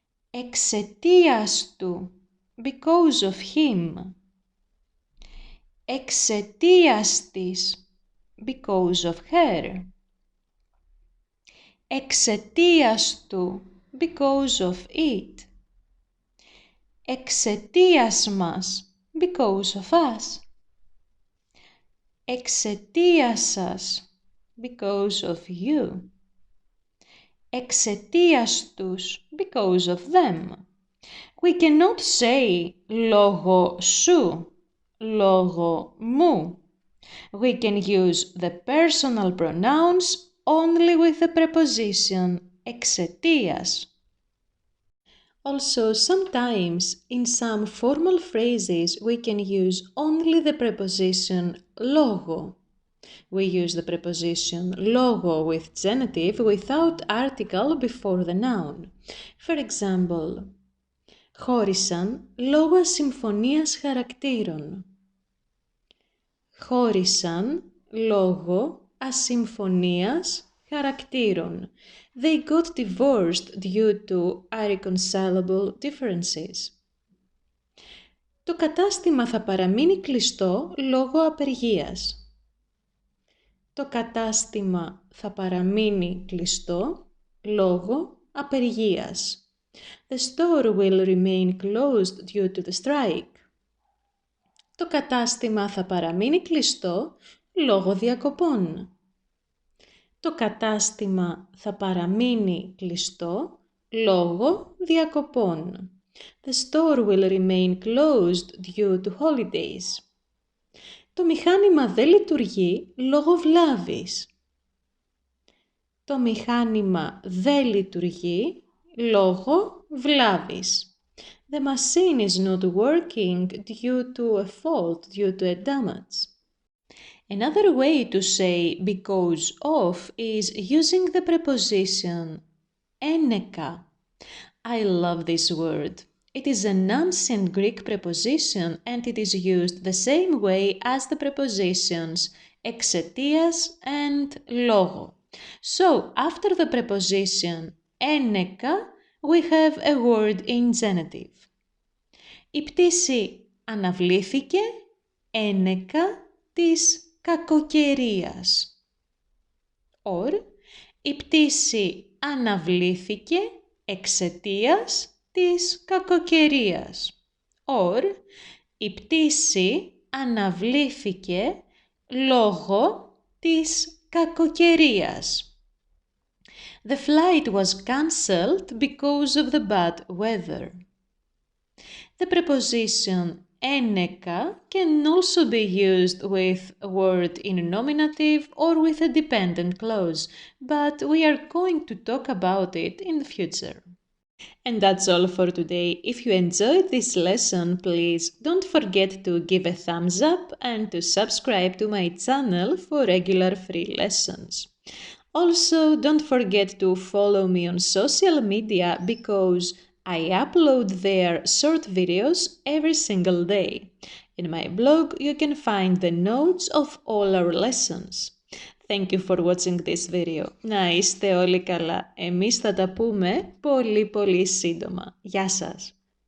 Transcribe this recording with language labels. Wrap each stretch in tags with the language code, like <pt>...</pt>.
<el>Εξαιτίας του,</el> <en>because of him.</en> <el>Εξαιτίας της,</el> <en>because of her.</en> <el>Εξαιτίας του,</el> <en>because of it.</en> <el>Εξαιτίας μας,</el> <en>because of us.</en> <el>Εξαιτίας σας,</el> <en>because of you.</en> <el>Εξαιτίας τους,</el> <en>because of them. We cannot say</en> <el>λόγω σου, λόγω μου.</el> <en>We can use the personal pronouns only with the preposition εξαιτίας. Also, sometimes in some formal phrases we can use only the preposition λόγω. We use the preposition λόγω with genitive without article before the noun. For example,</en> <el>χώρισαν λόγω ασυμφωνίας χαρακτήρων. Χώρισαν λόγω ασυμφωνίας χαρακτήρων.</el> <en>They got divorced due to irreconcilable differences.</en> <el>Το κατάστημα θα παραμείνει κλειστό λόγω απεργίας. Το κατάστημα θα παραμείνει κλειστό λόγω απεργίας.</el> <en>The store will remain closed due to the strike.</en> <el>Το κατάστημα θα παραμείνει κλειστό λόγω διακοπών. Το κατάστημα θα παραμείνει κλειστό λόγω διακοπών.</el> <en>The store will remain closed due to holidays.</en> <el>Το μηχάνημα δεν λειτουργεί λόγω βλάβης. Το μηχάνημα δεν λειτουργεί λόγω βλάβης.</el> <en>The machine is not working due to a fault, due to a damage. Another way to say because of is using the preposition ένεκα. I love this word. It is an ancient Greek preposition and it is used the same way as the prepositions εξαιτίας and λόγω. So, after the preposition ένεκα, we have a word in genitive.</en> <el>Η πτήση αναβλήθηκε ένεκα της κακοκαιρίας. Or, η πτήση αναβλήθηκε εξαιτίας της κακοκαιρίας. Or, η πτήση αναβλήθηκε λόγω της κακοκαιρίας.</el> <en>The flight was cancelled because of the bad weather. The preposition ένεκα can also be used with a word in nominative or with a dependent clause, but we are going to talk about it in the future. And that's all for today. If you enjoyed this lesson, please don't forget to give a thumbs up and to subscribe to my channel for regular free lessons. Also, don't forget to follow me on social media because I upload there short videos every single day. In my blog, you can find the notes of all our lessons. Thank you for watching this video.</en> <el>Να είστε όλοι καλά. Εμείς θα τα πούμε πολύ σύντομα. Γεια σας!</el>